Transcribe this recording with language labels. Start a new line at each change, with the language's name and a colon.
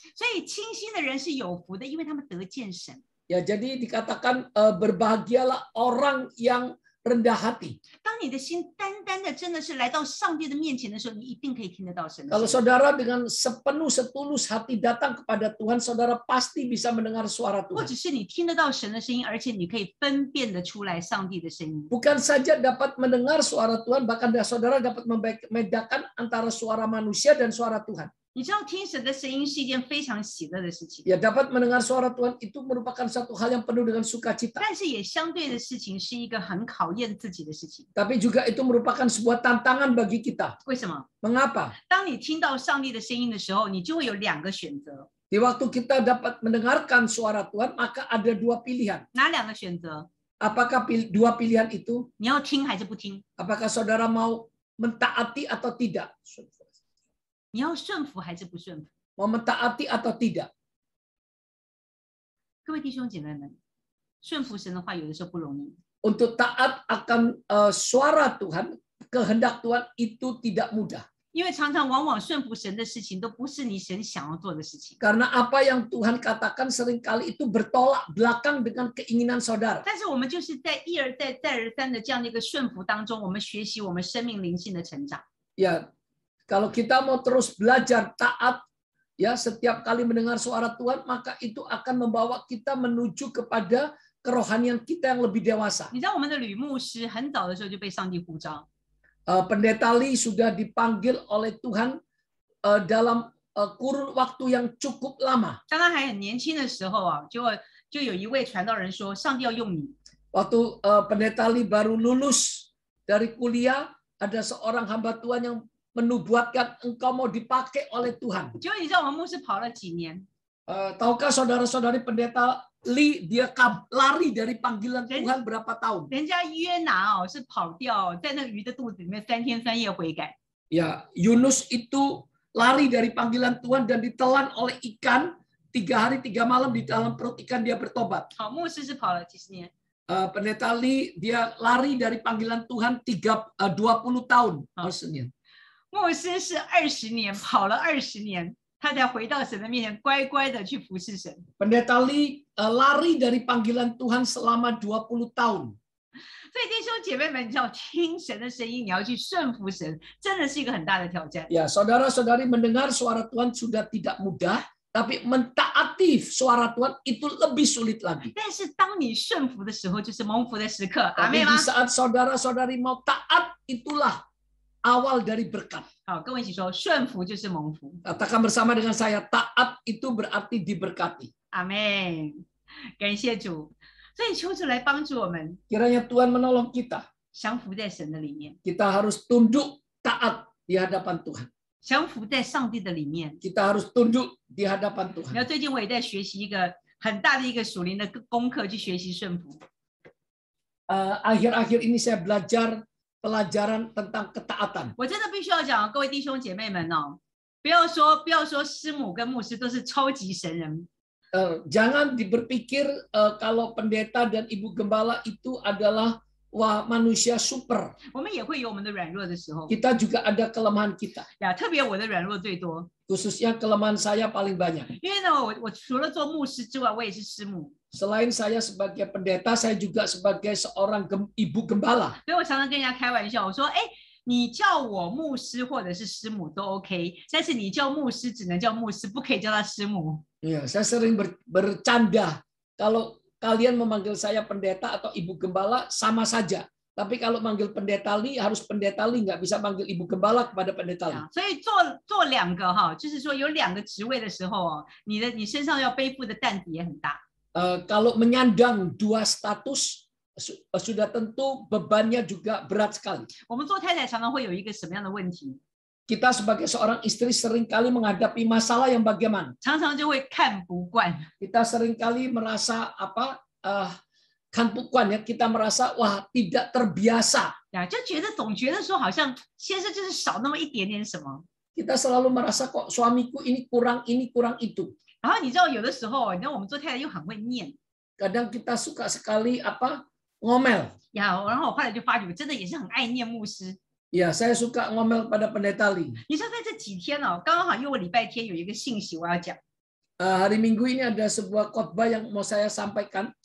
Chinese: 所以清心的人是有福的，因为他们得见神。
Indonesian: Ya, jadi dikatakan berbahagialah orang yang rendah hati.
Chinese: 当你的心单单的真的是来到上帝的面前的时候，你一定可以听得到神的
Indonesian: Kalau
Chinese: 声音。
Indonesian: saudara dengan sepenuh setulus hati datang kepada Tuhan, saudara pasti bisa mendengar suara
Chinese: 或
Indonesian: Tuhan.
Chinese: 者是你听得到神的声音，而且你可以分辨得出来上帝的声音。
Indonesian: Bukan saja dapat mendengar suara Tuhan, bahkan saudara dapat membedakan antara suara manusia dan suara Tuhan.
Chinese: 你知道听神的声音是一件非常喜乐的事情，
Indonesian: Ya, dapat mendengar suara Tuhan itu merupakan satu hal yang penuh dengan sukacita.
Chinese: 但是也相对的事情是一个很考验自己的事情。
Indonesian: Tapi juga itu merupakan sebuah tantangan bagi kita.
Chinese: 为什么？
Indonesian: Mengapa?
Chinese: 当你听到上帝的声音的时候，你就会有两个选择。
Indonesian: Di waktu kita dapat mendengarkan suara Tuhan, maka ada dua pilihan.
Chinese: 哪两个选择？
Indonesian: Apakah dua pilihan itu?
Chinese: 你要听还是不听？
Indonesian: Apakah saudara mau mentaati atau tidak?
Chinese: 你要顺服还是不顺服？
Indonesian: Mau mentaati atau tidak?
Chinese: 各位弟兄姐妹们，顺服神的话，有的时候不容易。
Indonesian: Untuk taat akan suara Tuhan, kehendak Tuhan itu tidak mudah.
Chinese: 因为常常往往顺服神的事情都不是你神想要做的事情，
Indonesian: Karena apa yang Tuhan katakan seringkali itu bertolak belakang dengan keinginan saudara.
Chinese: 但是我们就是在一而再再而三的这样的一个顺服当中，我们学习我们生命灵性的成长。
Indonesian: Ya, kalau kita mau terus belajar taat, ya setiap kali mendengar suara Tuhan, maka itu akan membawa kita menuju kepada kerohanian kita yang lebih dewasa.
Chinese: 你知道我们的吕牧师很早的时候就被上帝呼召，
Indonesian: Pendeta Lee sudah dipanggil oleh Tuhan dalam kurun waktu yang cukup lama.
Chinese: 当他还很年轻的时候啊，就有一位传道人说，上帝要用你。
Indonesian: Waktu Pendeta Lee baru lulus dari kuliah, ada seorang hamba Tuhan yang menubuatkan engkau mau dipakai oleh Tuhan.
Chinese: 结果你知道我们牧师跑了几年，
Indonesian: Tahukah saudara-saudari Pendeta Lee dia lari dari panggilan Tuhan berapa tahun?
Chinese: 人家约拿哦是跑掉，在那个鱼的肚子里面3天3夜悔改。
Indonesian: Ya, Yunus itu lari dari panggilan Tuhan dan ditelan oleh ikan 3 hari 3 malam di dalam perut ikan dia bertobat.
Chinese: 好，牧师是跑了几十年，
Indonesian: Pendeta Lee dia lari dari panggilan Tuhan 20 tahun. Maksudnya.
Chinese: 牧师是20年，跑了20年，他才回到神的面前，乖乖的去服侍神。
Indonesian: Pendeta Lee lari dari panggilan Tuhan selama 20 tahun.
Chinese: 所以弟兄姐妹们，你要听神的声音，你要去顺服神，真的是一个很大的挑战。
Indonesian: Ya, saudara-saudari mendengar suara Tuhan sudah tidak mudah, tapi mentaati suara Tuhan itu lebih sulit lagi.
Chinese: 但是当你顺服的时候，就是蒙福的时刻，阿妹吗
Indonesian: di？ saat saudara-saudari mau taat, itulah awal dari berkat.
Chinese: 好，跟我一起说，顺服就是蒙福。
Indonesian: Katakan bersama dengan saya, taat itu berarti diberkati.
Chinese: 阿妹，感谢主。所以求主来帮助我们，
Indonesian: Kiranya Tuhan menolong kita.
Chinese: 降服在神的里面，
Indonesian: Kita harus tunduk taat di hadapan Tuhan.
Chinese: 降服在上帝的里面。
Indonesian: Kita harus tunduk di hadapan
Chinese: 你知道
Indonesian: Tuhan.
Chinese: 最近我也在学习一个很大的一个属灵的功课，去学习顺服。
Indonesian: Akhir-akhir ini saya belajar pelajaran tentang ketaatan.
Chinese: 我真的必须要讲，各位弟兄姐妹们哦，不要说师母跟牧师都是超级神人，
Indonesian: Jangan berpikir kalau pendeta dan ibu gembala itu adalah wah manusia super.
Chinese: 我们也会有我们的软弱的时候
Indonesian: Kita juga ada kelemahan kita.
Chinese: 呀，特别我的软弱最多，
Indonesian: Khususnya kelemahan saya paling banyak.
Chinese: 因为呢，我除了做牧师之外，我也是师母，
Indonesian: Selain saya sebagai pendeta, saya juga sebagai seorang ibu gembala.
Chinese: 所以我常常跟人家开玩笑，我说，哎，你叫我牧师或者是师母都 OK， 但是你叫牧师只能叫牧师，不可以叫他师母。
Indonesian: Ya, saya sering bercanda kalau kalian memanggil saya pendeta atau ibu gembala sama saja. Tapi kalau manggil pendeta Li harus pendeta Li, nggak bisa manggil ibu gembala kepada pendeta Li.
Chinese: 所以做两个哈，就是说有两个职位的时候哦，你身上要背负的担子也很大。
Indonesian: Kalau menyandang dua status sudah tentu bebannya juga berat sekali.
Chinese: 我们做太太常常会有一个什么样的问题？
Indonesian: Kita sebagai seorang istri seringkali menghadapi masalah yang bagaimana?
Chinese: 常常就会看不惯。
Indonesian: Kita seringkali merasa kan bukan ya, kita merasa wah tidak terbiasa.
Chinese: 呀，就总觉得说好像先生就是少那么一点点什么。
Indonesian: Kita selalu merasa kok suamiku ini kurang itu.
Chinese: 然后你知道有的时候，你知道我们做太太又很会念
Indonesian: Kadang kita suka sekali ngomel.
Chinese: 呀，然后我后来就发觉，我真的也是很爱念牧师。
Indonesian: Ya, saya suka ngomel pada pendeta Li.
Chinese: 你知道在这几天哦，刚好因为我礼拜天有一个信息我要讲。
Indonesian: Hari Minggu ini ada sebuah khotbah yang mau saya sampaikan.